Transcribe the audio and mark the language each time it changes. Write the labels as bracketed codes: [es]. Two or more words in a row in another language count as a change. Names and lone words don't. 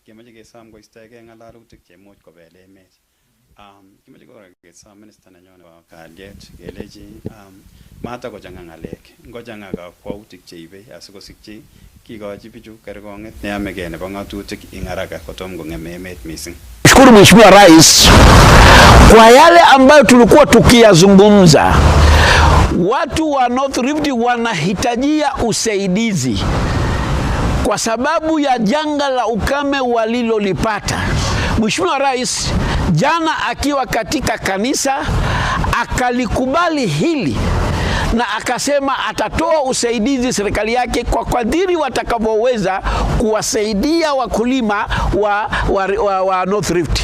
[kln] Kemoche kesom koistoegei ng'alalutik cheimuch kobel emet. Kimoche kora kesom minister nenyon nebo kalyet kelechi matakochang'a ng'alek, ngochang'a kakwautik cheibei asikosikyi kikochi bichu kerkong'et neyamegei nebo ng'atutik ing haraka kotom kong'em emet mising. [sw] Shukuru Mheshimiwa Rais kwa yale ambayo tulikuwa tukiyazungumza. Watu wa North Rift wanahitajia usaidizi kwa sababu ya janga la ukame walilolipata. Mheshimiwa Rais jana akiwa katika kanisa akalikubali hili na akasema atatoa usaidizi serikali yake kwa kadiri watakavyoweza kuwasaidia wakulima wa North Rift.